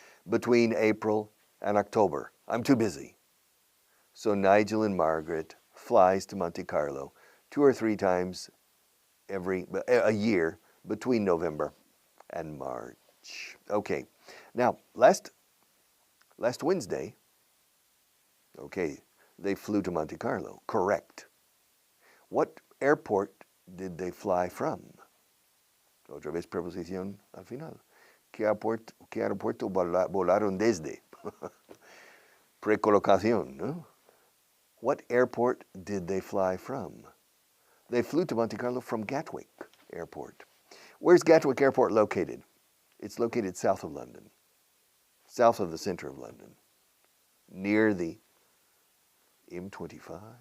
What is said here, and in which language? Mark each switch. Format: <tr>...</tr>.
<en>between April and October. I'm too busy. So Nigel and Margaret flies to Monte Carlo 2 or 3 times a year between November and March. Okay, now last Wednesday, okay, they flew to Monte Carlo. Correct. What airport did they fly from?</en> <es>Otra vez preposición al final. ¿Qué aeropuerto volaron desde? Precolocación, no?</es> <en>What airport did they fly from? They flew to Monte Carlo from Gatwick Airport. Where's Gatwick Airport located? It's located south of London, south of the center of London, near the M25.</en>